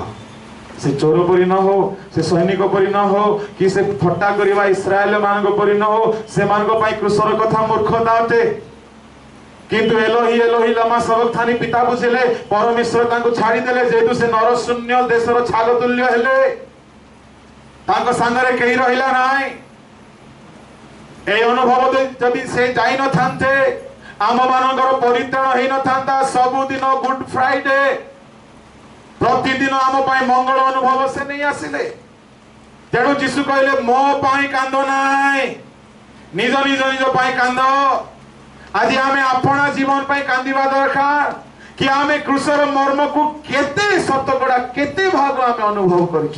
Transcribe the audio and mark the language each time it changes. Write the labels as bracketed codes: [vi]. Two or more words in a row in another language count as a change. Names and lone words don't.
[or] ସେ ଚୋର ପରି ନ ହଉ, ସେ ସୈନିକ ପରି ନ ହଉ, କି ସେ ଥଟ୍ଟା କରିବା ଇସ୍ରାଏଲ ମାନଙ୍କ ପରି ନ ହଉ। ସେମାନଙ୍କ ପାଇଁ କ୍ରୁଶର କଥା ମୂର୍ଖତା ଅଟେ। କିନ୍ତୁ [arc] אלהי אלהי למה שבקתני [or] ପିତା ବୁଝିଲେ, ପରମେଶ୍ୱର ତାଙ୍କୁ ଛାଡ଼ିଦେଲେ, ଯେହେତୁ ସେ ନରଶୂନ୍ୟ ଦେଶର ଛାଗ ତୁଲ୍ୟ ହେଲେ। ତାଙ୍କ ସାଙ୍ଗରେ କେହି ରହିଲା ନାହିଁ। ଏଇ ଅନୁଭବ ଯଦି ସେ ଯାଇ ନଥାନ୍ତେ, আমମାନଙ୍କର ପରିତ୍ରାଣ ହେଇନଥାନ୍ତା। ସବୁଦିନ ଗୁଡ୍ ଫ୍ରାଇଡେ, ପ୍ରତିଦିନ ଆମ ପାଇଁ ମଙ୍ଗଳ ଅନୁଭବ ସେ ନେଇ ଆସିଲେ। ତେଣୁ ଯୀଶୁ କହିଲେ, ମୋ ପାଇଁ କାନ୍ଦ ନାହିଁ, ନିଜ ନିଜ ନିଜ ପାଇଁ କାନ୍ଦ। ଆଜି ଆମେ ଆପଣା ଜୀବନ ପାଇଁ କାନ୍ଦିବା ଦରକାର କି ଆମେ କ୍ରୁଶର ମର୍ମକୁ କେତେ ଶତକଡ଼ା, କେତେ ଭାଗ ଆମେ ଅନୁଭବ କରିଛୁ।